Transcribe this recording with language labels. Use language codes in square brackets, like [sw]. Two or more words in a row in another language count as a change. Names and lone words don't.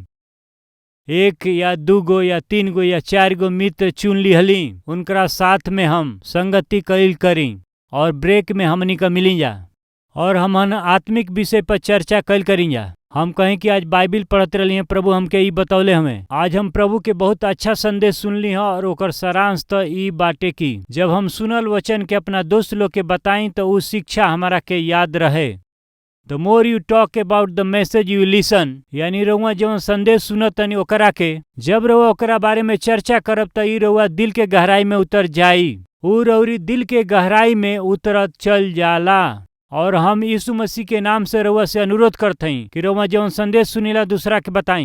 [bho] 1 या 2 गो या 3 गो या 4 गो मित्र चुन लिहली, उनकरा साथ में हम संगति कैल करी और ब्रेक में हमनी का मिली जा और हमन आत्मिक विषय पर चर्चा कैल करी जा। हम कहें कि आज बाइबिल पढ़त रही हैं, प्रभु हमके ई बतौले हमें। आज हम प्रभु के बहुत अच्छा संदेश सुनली हैं और ओकर सारांश तो ई बाटे की जब हम सुनल वचन के अपना दोस्त लोग के बताई तो उ शिक्षा हमारा के याद रहे। [en] the more you talk about the message you listen, [bho] यानी रउआ जवन संदेश सुनत तनी ओकरा के जब रउआ ओकरा बारे में चर्चा करब त ई रउआ दिल के गहराई में उतर जाई। उ रउरी दिल के गहराई में उतरत चल जाला। और हम यीशु मसीह के नाम से रउआ से अनुरोध करते हैं कि रउआ जवन संदेश सुनीला दूसरा के बताई।